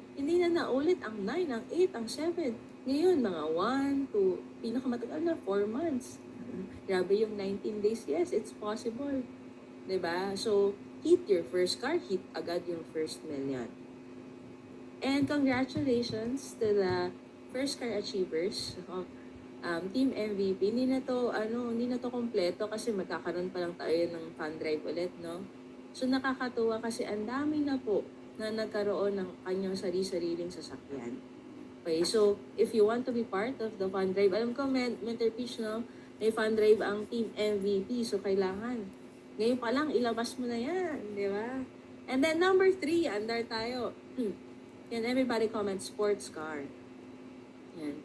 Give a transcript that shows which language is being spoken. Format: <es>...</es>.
<tl>Hindi na naulit ang 9, ang 8, ang 7. Ngayon, mga 1 to pinakamatagal na 4 months. Grabe yung 19 days.</tl> <en>Yes, it's possible.</en> <tl>Diba?</tl> <en>So, hit your first car, hit agad yung first million. And congratulations to the first car achievers.</en> <tl>Team MVP, hindi na to kompleto kasi magkakaroon pa lang tayo ng fund drive ulit, no? So nakakatuwa kasi ang dami na po na nagkaroon ng kanyang sarili-sariling sasakyan.</tl> <en>Okay, so if you want to be part of the fund drive,</en> <tl>alam ko,</tl> <en>Mentor Peach, no?</en> <tl>May fund drive ang Team MVP, so kailangan. Ngayon pa lang, ilabas mo na yan, di ba?</tl> <en>And then number 3,</en> <tl>andar tayo.</tl> <en>Can everybody comment sports car? Yan.</en>